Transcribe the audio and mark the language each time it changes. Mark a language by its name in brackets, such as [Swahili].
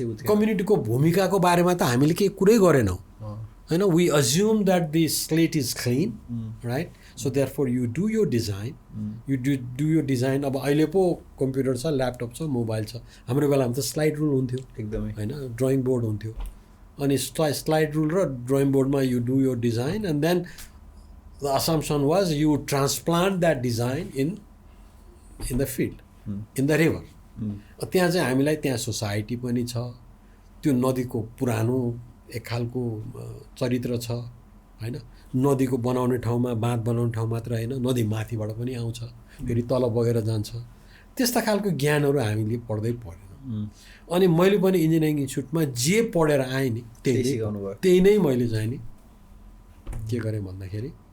[Nepali] कम्युनिटीको भूमिकाको बारेमा त हामीले केही कुरै गरेनौँ होइन। [English] We assume that the slate is clean right, so therefore you do यो design, you do यो design. [Nepali] अब अहिले पो कम्प्युटर छ, ल्यापटप छ, मोबाइल छ। हाम्रो बेलामा त स्लाइड रुल हुन्थ्यो एकदमै होइन, ड्रइङ बोर्ड हुन्थ्यो। अनि स्लाइड रुल र ड्रइङ बोर्डमा [English] You do यो design and then the assumption was you transplant that design in the field, in the river. [Nepali] त्यहाँ चाहिँ हामीलाई त्यहाँ सोसाइटी पनि छ, त्यो नदीको पुरानो एक खालको चरित्र छ होइन। नदीको बनाउने ठाउँमा, बाँध बनाउने ठाउँ मात्र होइन, नदी माथिबाट पनि आउँछ, फेरि तल बगेर जान्छ। त्यस्ता खालको ज्ञानहरू हामीले पढ्दै पढेनौँ। अनि मैले पनि इन्जिनियरिङ इन्स्टिट्युटमा जे पढेर आएँ नि त्यही नै मैले चाहिँ नि के गरेँ भन्दाखेरि